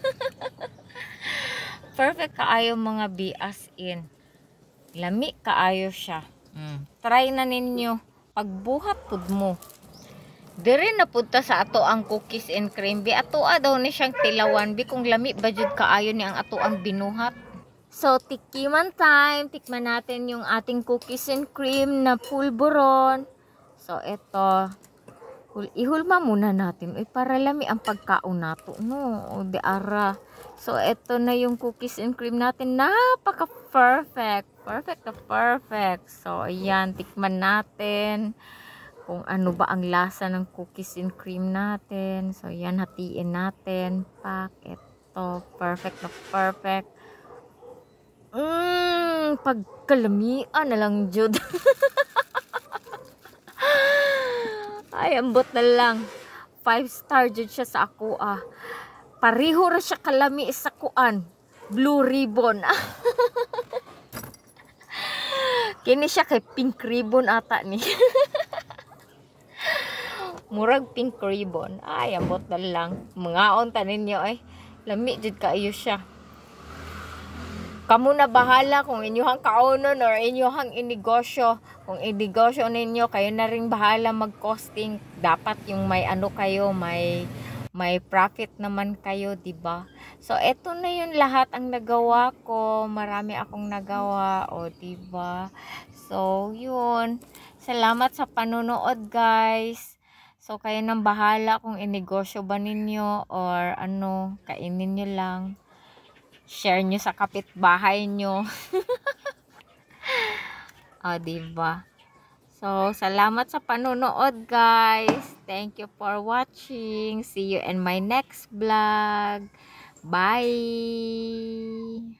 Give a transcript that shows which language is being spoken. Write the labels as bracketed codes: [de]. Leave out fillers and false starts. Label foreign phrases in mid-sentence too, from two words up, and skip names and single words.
[ceb] Perfect kaayo mga bias in. Lami kaayo siya. Try na ninyo. Pagbuhat pud mo. Dire na punta sa ato ang [en] cookies and cream. [ceb] Bi ato daw ni siyang tilawan. Bi kung lami ba jud kaayo ni ang ato ang binuhat. So, tikiman time. [tl] Tikman natin yung ating [en] cookies and cream [tl] na pulburon. So, ito. Ihulma muna natin. [ceb] Para lami ang pagkaon nato. No, o di ara. [tl] So, ito na yung [en] cookies and cream [tl] natin. Napaka-perfect. Perfect na perfect. So, ayan. Tikman natin. Kung ano ba ang lasa ng [en] cookies and cream [tl] natin. So, ayan. Hatiin natin. Pak. Ito. Perfect na perfect. [ceb] Pagkalamian na lang jud. Ay, ambot na lang. 5 star jud siya sa ako Pareho ra siya kalami sa kuan. Blue ribbon. Kini siya kay pink ribbon ata ni. Murag pink ribbon. Ay, ambot na lang. Mangaon ta ninyo lami jud kaayo siya. Kamu na bahala kung inyong kaunon or inyong inegosyo. [tl] Kung inegosyo ninyo, kayo na rin bahala mag-costing. Dapat yung may ano kayo, may profit naman kayo, diba? So, eto na yun lahat ang nagawa ko. Marami akong nagawa, diba? So, yun. Salamat sa panonood, guys. So, kayo nang bahala kung inegosyo ba ninyo or ano, kainin nyo lang. Share nyo sa kapitbahay nyo. Diba? So, salamat sa panonood, guys. [en] Thank you for watching. See you in my next vlog. Bye!